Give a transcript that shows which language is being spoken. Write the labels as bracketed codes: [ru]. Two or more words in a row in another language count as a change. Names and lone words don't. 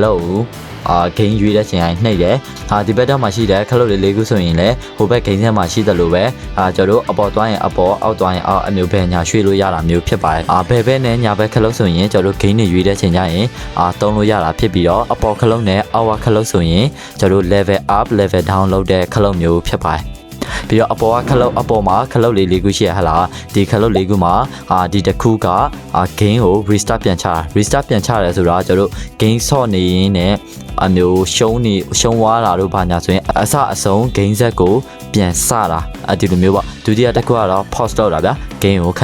[my] လုတ်ဂိမ်းရွေးတဲ့ချိန်တိုင်းနှိပ်တယ်ဒီဘက်တော့မှရှိတဲ့ခလုတ်လေးခုဆိုရင်လည်းဟိုဘက်ဂိမ်းထဲမှာရှိတယ်လို့ပဲကျွန်တော်အပေါ်သွားရင်အပေါ်အောက်သွားရင်အောက်အမျိုးပဲညာရွှေ့လို့ရတာမျိုးဖြစ်ပါတယ်ဘယ်ဘက်နဲ့ညာဘက်ခလုတ်ဆိုရင်ကျွန်တော်ဂိမ်းတွေရွေးတဲ့ချိန်ကျရင်သုံးလို့ရတာဖြစ်ပြီးတော့အပေါ်ခလုတ်နဲ့အော က်ခလုတ်ဆိုရင်ကျွန်တော် [en] level up level down [my] လုပ်တဲ့ခလုတ်မျိုးဖြစ်ပါတယ်ပြီးတော့အပေါ်ကခလုတ်အပေါ်မှာခလုတ်လေးခုရှိရဟလားဒီခလုတ်လေးခုမှာဒီတစ်ခုက game ကို restart ပြန်ချတာ restart ပြန်ချရဲဆိုတာကျွန်တော် game ဆော့နေရင်းနဲ့အမျိုးရှုံးသွားတာတို့ဘာညာဆိုရင်အစအဆုံး [en] game set [my] ကိုပြန်စတာဒီလိုမျိုးပေါ့ဒုတိယတစ်ခုကတော့ pause လုပ်တာဗျာ game ကိုခ